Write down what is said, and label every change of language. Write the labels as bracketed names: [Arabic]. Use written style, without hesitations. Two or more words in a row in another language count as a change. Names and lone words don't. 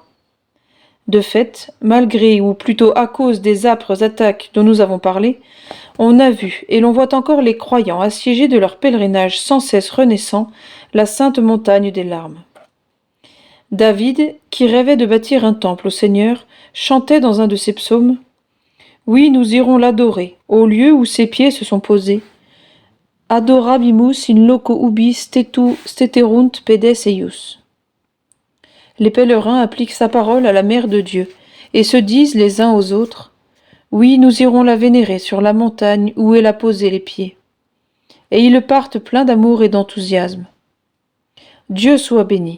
[French] De fait, malgré ou plutôt à cause des âpres attaques dont nous avons parlé, on a vu et l'on voit encore les croyants assiégés de leur pèlerinage sans cesse renaissant, la sainte montagne des larmes. David, qui rêvait de bâtir un temple au Seigneur, chantait dans un de ses psaumes « Oui, nous irons l'adorer, au lieu où ses pieds se sont posés. [Latin] Adorabimus in loco ubi steterunt pedes eius. [French] » Les pèlerins appliquent sa parole à la Mère de Dieu, et se disent les uns aux autres « Oui, nous irons la vénérer sur la montagne où elle a posé les pieds. » Et ils partent pleins d'amour et d'enthousiasme. Dieu soit béni.